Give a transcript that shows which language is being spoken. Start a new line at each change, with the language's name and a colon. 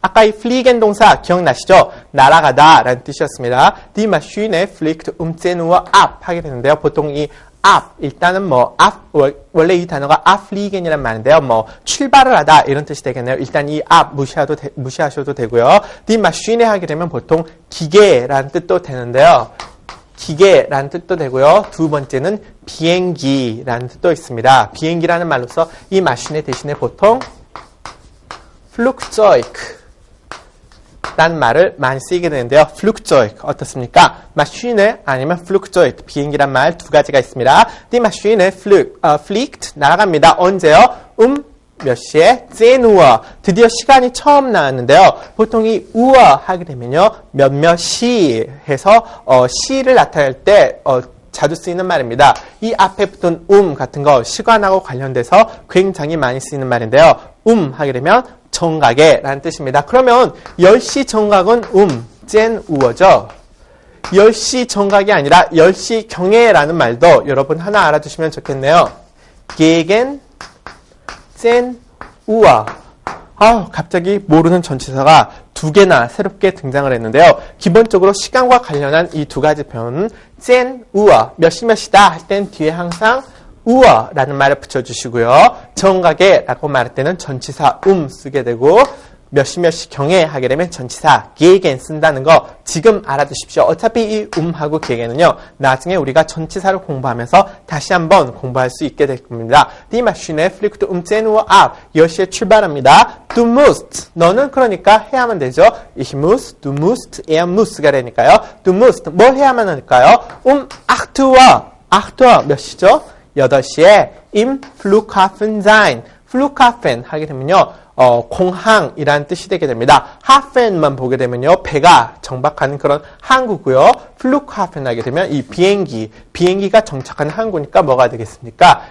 Korean: 아까 이 fliegen 동사 기억나시죠? 날아가다 라는 뜻이었습니다.
German: Die Maschine fliegt 10 Uhr ab 하게 되는데요.
Korean: 보통 이 ab, 일단은 원래 이 단어가 abfliegen이란 말인데요. 출발을 하다 이런 뜻이 되겠네요. 일단 이 ab 무시하셔도 되고요. Die Maschine 하게 되면 보통 기계라는 뜻도 되는데요. 기계라는 뜻도 되고요. 두 번째는 비행기라는 뜻도 있습니다. 비행기라는 말로서 이 마신의 대신에 보통 Flugzeug 라는 말을 많이 쓰이게 되는데요. Flugzeug 어떻습니까? Maschine 아니면 Flugzeug 비행기란 말 두 가지가 있습니다. Die Maschine fliegt 날아갑니다. 언제요? 몇 시에? 10 Uhr. 드디어 시간이 처음 나왔는데요. 보통 이 Uhr 하게 되면요. 몇몇 시 해서 시를 나타낼 때 자주 쓰이는 말입니다. 이 앞에 붙은 같은 거 시간하고 관련돼서 굉장히 많이 쓰이는 말인데요. 하게 되면 정각에라는 뜻입니다. 그러면 10시 정각은 10 Uhr죠. 10시 정각이 아니라 10시 경애라는 말도 여러분 하나 알아두시면 좋겠네요.
German: gegen 10 Uhr.
Korean: 갑자기 모르는 전치사가 두 개나 새롭게 등장을 했는데요. 기본적으로 시간과 관련한 이 두 가지 표현은 10 Uhr, 몇 시다 할 땐 뒤에 항상 Uhr라는 말을 붙여주시고요. 정각에라고 말할 때는 전치사 쓰게 되고 몇 시 경에 하게 되면 전치사 gegen 쓴다는 거 지금 알아두십시오. 어차피 이 하고 gegen은요. 나중에 우리가 전치사를 공부하면서 다시 한번 공부할 수 있게 될 겁니다.
German: Die Maschine fliegt 10 Uhr ab.
Korean: 10시에 출발합니다.
German: Du musst.
Korean: 너는 그러니까 해야만 되죠.
German: Ich muss, du musst, er muss가
Korean: 되니까요.
German: Du musst.
Korean: 뭘 해야만 할까요? 8 Uhr. 8 Uhr 몇 시죠? 8시에
German: im Flughafen sein.
Korean: Flughafen 하게 되면요. 공항이라는 뜻이 되게 됩니다. hafen만 보게 되면요. 배가 정박하는 그런 항구고요. Flughafen 하게 되면 이 비행기가 정착하는 항구니까 뭐가 되겠습니까?